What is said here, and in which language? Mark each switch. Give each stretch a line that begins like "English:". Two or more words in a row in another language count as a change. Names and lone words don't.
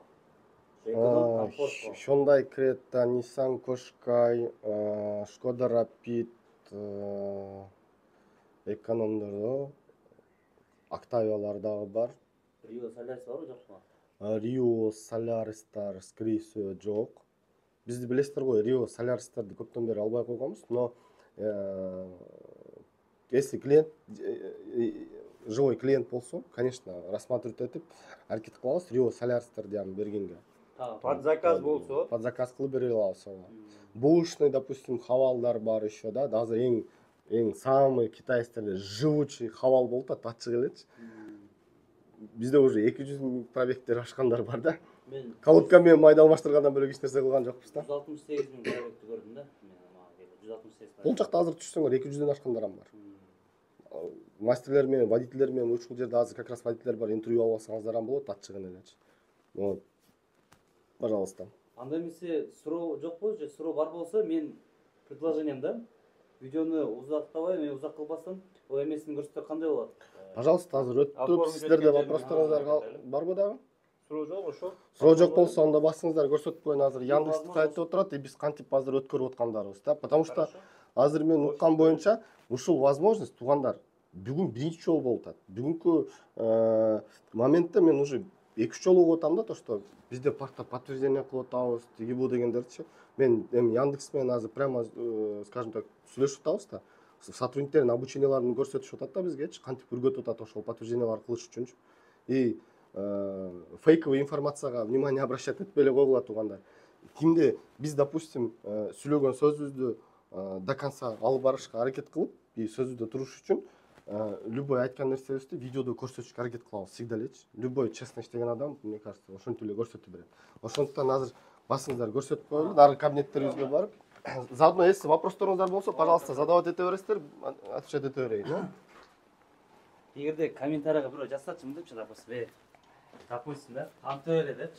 Kyrgyz: Эконом комфортко. Hyundai Creta, Nissan Qashqai, Skoda Rapid, экономдордо Octavia'лар дагы бар. Rio Solaris барбы, жокпу? Rio Solaris'тар
Russian: скорее всего
Kyrgyz: жок. Бизди билесиздер го, Rio Solaris'тарды көптөн бери албай койгонбуз,
Russian: но если клиент живой клиент
Kyrgyz: болсо,
Russian: конечно, рассматривать
Kyrgyz: этип аракет кылабыз Rio Solaris'тарды аны бергенге.
Russian: Под заказ
Kyrgyz: болсо,
Russian: Под заказ
Kyrgyz: кылып бере алабыз. Бушный, допустим, хавалдар бар еще, да, азыр эң
Russian: самый китайский живучий
Kyrgyz: хавал болуп атат, ачык элечи. Бизде уже 200 пробегтер ашкандар бар да. Мен Колодка менен майды алмаштыргандан бөлөк эч нерсе кылган жокпуз да. 168 миң пробегти көрдүм да. Мен мага келди 168. Бул жакта азыр түшсөңөр 200дөн ашкандар бар. Мастерлер менен, водительдер менен ушул жерде азыр
Russian: как раз
Kyrgyz: водительдер бар, интервью алып алсаңыздар болот, ачыгын элечи.
Russian: Вот. Пожалуйста.
Kyrgyz: Анда эмесе суроо жокпу же суроо бар болсо мен предложениемда видеону узактабай, мен узак кылбастан, о эмесин көрсөтсөк кандай болот? Пожалуйста, азыр өттүрүп сиздерде вопростарыңыздар барбы дагы? суроо жок ошо. Суроо жок болсо анда басыңыздар, көрсөтүп коеюн. Азыр Яндекс сайтта отурат, биз кантип азыр өткөрүп аткандарыбыз да.
Russian: Потому что
Kyrgyz: азыр мен уккан боюнча ушул возможность туугандар бүгүн биринчи жолу болуп атат. Бүгүнкү моментте мен уже 2-3 жолу угуп атам да,
Russian: то что
Kyrgyz: бизде паркта подтверждение кылып атабыз, тиги бу дегендерчи. Мен эми Яндекс менен азыр прямо,
Russian: скажем так,
Kyrgyz: сүйлөшүп атабыз да. Сотрудниктердин обученияларын көрсөтүшүп атат да бизгечи, кантип үргөтүп атат ошол подтвержденияларды кылыш үчүнчү.
Russian: И фейковый
Kyrgyz: информацияга
Russian: внимание обращать
Kyrgyz: этпей эле койгула туугандар. Кимде биз, допустим, сүйлөгөн сөзүбүздү
Russian: до конца
Kyrgyz: алып барышка аракет кылып, сөзүбүздө туруш үчүн любой айткан нерсебизди видеодо көрсөтүшкө аракет кылабыз всегда элечи. Любой честность деген адам,
Russian: мне кажется,
Kyrgyz: ошентип эле көрсөтө берет. Ошондуктан азыр басыңыздар көрсөтүп коелу, наркы кабинеттерибизге барып,
Russian: заодно если
Kyrgyz: вопросторуңуздар болсо, пожалуйста, задавать эте бересиздер, отвечать эте берейин. Эгерде комментарийга бирөө жазсачы депчи, допустим, да, антып эле депчи.